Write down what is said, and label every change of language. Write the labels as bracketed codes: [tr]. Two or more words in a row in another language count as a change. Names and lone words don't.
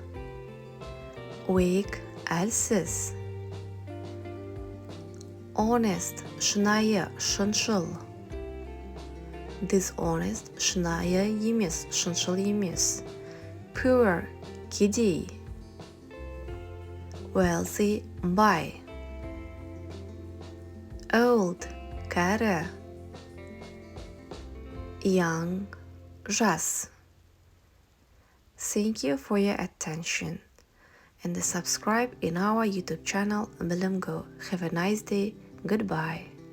[kk] Weak, әлсіз. Honest, шынайы, шыншыл. Dishonest, шынайы емес, шыншыл емес. Poor, кедей. Wealthy, бай. Old, кәрі. Young, жас. [en] Thank you for your attention and subscribe in our YouTube channel Bilim Go. Have a nice day. Goodbye.